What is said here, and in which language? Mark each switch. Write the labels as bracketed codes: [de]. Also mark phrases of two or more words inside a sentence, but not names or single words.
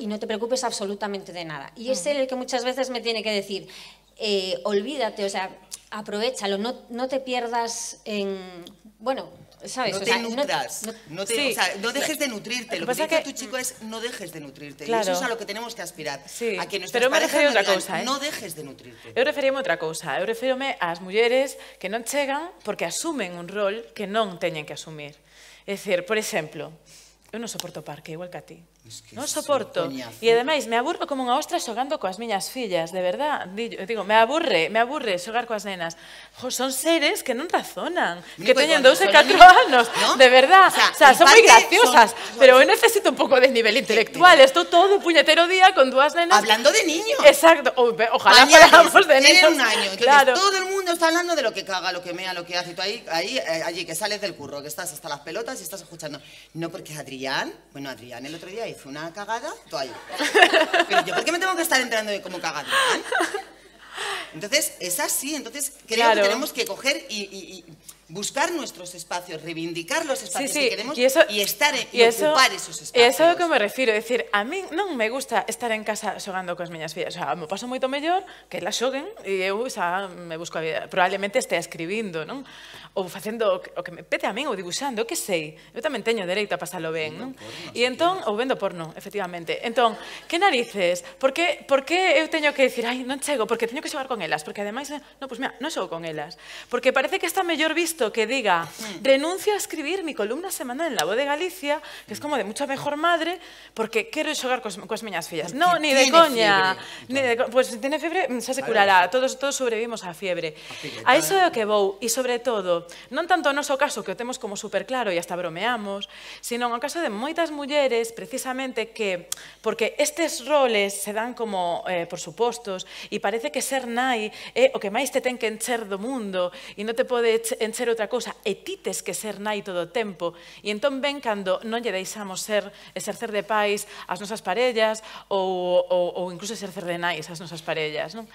[es] Y no te preocupes absolutamente de nada. Y es él el que muchas veces me tiene que decir, olvídate, o sea, aprovéchalo, no te pierdas en... Bueno, ¿sabes? No te nutras, no dejes de nutrirte. Lo que dice tu chico es no dejes de nutrirte. Claro. Y eso es a lo que tenemos que aspirar. Sí. A que nuestras parejas nos digan, cousa, no dejes de nutrirte. [gl] Eu referíame a outra cousa. Eu refírome ás mulleres que non chegan porque asumen un rol que non teñen que asumir. É dicir, por exemplo, eu non soporto o parque, igual que a ti. [es] Es que [gl] non soporto. E ademais, me aburro como unha ostra xogando coas miñas fillas, [es] de verdad. [gl] Digo, me aburre xogar coas nenas. Jo, son seres que non razonan, que teñen 2 e 4 anos, ¿no? [es] De verdad. O sea, [gl] son moi graciosas, pero eu necesito un pouco de nivel intelectual. Estou todo o puñetero día con 2 nenas. [es] Hablando de niños. Exacto. Ojalá fuéramos de niños. Tienen un año. Entonces, claro. Todo el mundo está hablando de lo que caga, lo que mea, lo que hace. Y tú allí, que sales del curro, que estás hasta las pelotas y estás escuchando. No, porque Adrián el otro día hizo una cagada, tú ahí. Pero yo, ¿por qué me tengo que estar enterando de cómo caga Adrián? Entonces, es así. Entonces, creo que tenemos que coger y buscar nuestros espacios, reivindicar los espacios que queremos y ocupar esos espacios. [gl] E iso é o que me refiro, é dicir, a mí non me gusta estar en casa xogando coas miñas fillas, [es] o sea, [gl] me paso moito mellor que elas xoguen e eu xa me busco a vida, probablemente estea escribindo, non? Ou facendo o que me pete a min, ou dibuixando, que sei, eu tamén teño dereito a pasalo ben, non? E entón, ou vendo porno, efectivamente. Entón, que narices? Por que eu teño que dicir, ai, non chego, porque teño que xogar con elas, porque ademais, non, pois mira, non xogo con elas, porque parece que está mellor visto que diga, renuncio a escribir [es] mi columna semanal en La Voz de Galicia, que es como de mucha mejor madre, [gl] porque quero xogar coas miñas fillas. [es] No, ni de coña. [gl] Pois se tiene febre, xa se curará. Todos sobrevivimos á fiebre. A iso é o que vou, e sobre todo, non tanto o noso caso, que o temos como super claro e hasta bromeamos, sino o caso de moitas mulleres, precisamente, que, porque estes roles se dan como por supostos, e parece que ser nai é o que máis te ten que encher do mundo, e non te pode encher outra cousa, e ti tes que ser nai todo o tempo, e entón ven cando non lle deixamos exercer de pais as nosas parellas, ou incluso exercer de nais as nosas parellas, non?